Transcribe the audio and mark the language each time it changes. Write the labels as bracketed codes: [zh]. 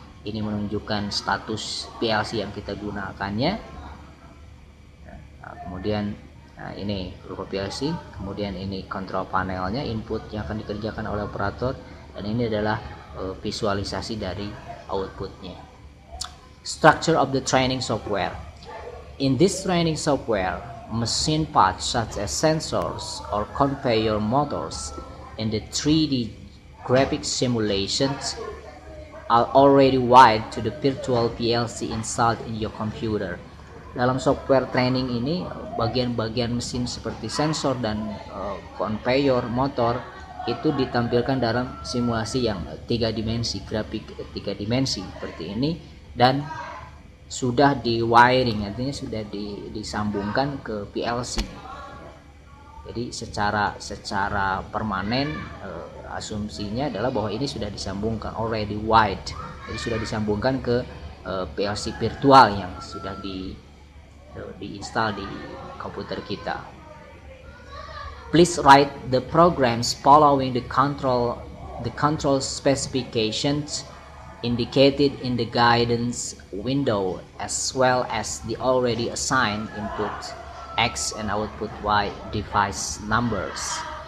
[id] Ini menunjukkan status PLC yang kita gunakannya. Nah, kemudian ini berupa PLC. Kemudian ini control panelnya, input yang akan dikerjakan oleh operator, dan ini adalah visualisasi dari outputnya. [en] Structure of the training software. In this training software, machine parts such as sensors or conveyor motors in the 3D graphic simulations are already wired to the virtual PLC installed in your computer. [id] dalam software training ini bagian-bagian mesin seperti sensor dan conveyor motor itu ditampilkan dalam simulasi yang 3 dimensi, grafik 3 dimensi seperti ini, dan sudah di wiring, artinya sudah disambungkan ke PLC. Jadi secara permanen asumsinya adalah bahwa ini sudah disambungkan, [en] already wired, [id] jadi sudah disambungkan ke PLC virtual yang sudah diinstal di komputer kita. [en] Please write the programs following the control specifications indicated in the guidance window, as well as the already assigned input X and output Y device numbers.